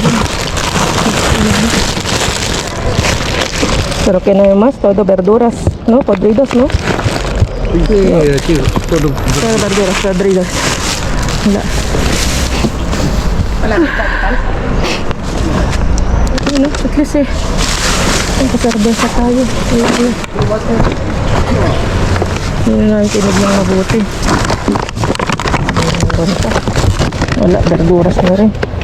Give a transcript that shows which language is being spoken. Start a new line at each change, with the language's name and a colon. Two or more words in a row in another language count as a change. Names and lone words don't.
Spanish: Pero que no hay más, todo verduras, ¿no? Podridos, ¿no? Sí, aquí todo. Todo verduras podridas.
Filipino: Wala. Wala. Ano,
English: at least
Filipino: eh. Ang kasarbesa tayo. Hindi na natin tinignan mabuti. Meron pa. Wala, verduras na rin.